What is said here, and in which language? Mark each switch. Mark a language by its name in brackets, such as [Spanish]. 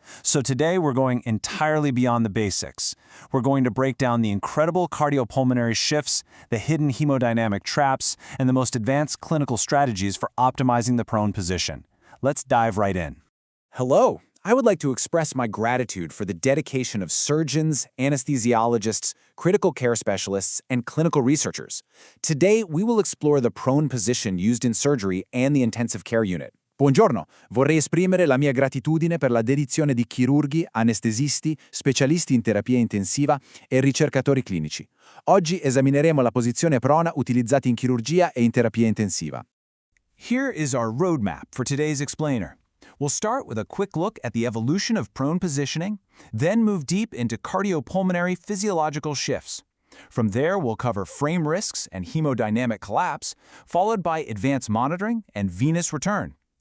[English] So today we're going entirely beyond the basics. We're going to break down the incredible cardiopulmonary shifts, the hidden hemodynamic traps, and the most advanced clinical strategies for optimizing the prone position. Let's dive right in. Hello. I would like to express my gratitude for the dedication of surgeons, anesthesiologists, critical care specialists, and clinical researchers. Today, we will explore the prone position used in surgery and the intensive care unit. [Italian] Buongiorno, vorrei esprimere la mia gratitudine per la dedizione di chirurghi, anestesisti, specialisti in terapia intensiva e ricercatori clinici. Oggi esamineremo la posizione prona utilizzata in chirurgia e in terapia intensiva. [English] Here is our roadmap for today's explainer. We'll start with a quick look at the evolution of prone positioning, then move deep into cardiopulmonary physiological shifts. From there, we'll cover frame risks and hemodynamic collapse, followed by advanced monitoring and venous return.